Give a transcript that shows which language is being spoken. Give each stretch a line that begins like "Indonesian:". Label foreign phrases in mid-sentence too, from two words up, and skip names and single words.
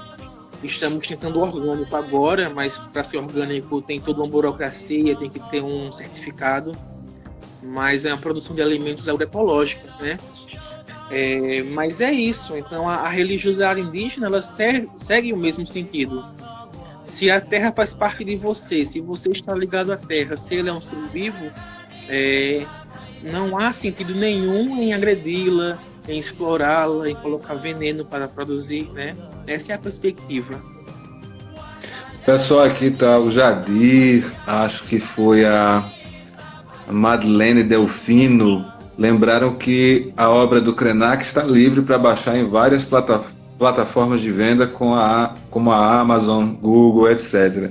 Portuguese: Estamos tentando orgânico agora, mas para ser orgânico tem toda uma burocracia, tem que ter um certificado, mas é uma produção de alimentos agroecológicos, né? Mas é isso. Então a religiosidade indígena ela segue o mesmo sentido. Se a terra faz parte de você, se você está ligado à terra, se ele é um ser vivo, não há sentido nenhum em agredi-la, em explorá-la, em colocar veneno para produzir, né? Essa é a perspectiva. Pessoal, aqui tá o Jadir, acho que foi a Madeleine Delfino. Lembraram que a obra do Krenak está livre para baixar em várias plataformas de venda, como a Amazon, Google, etc.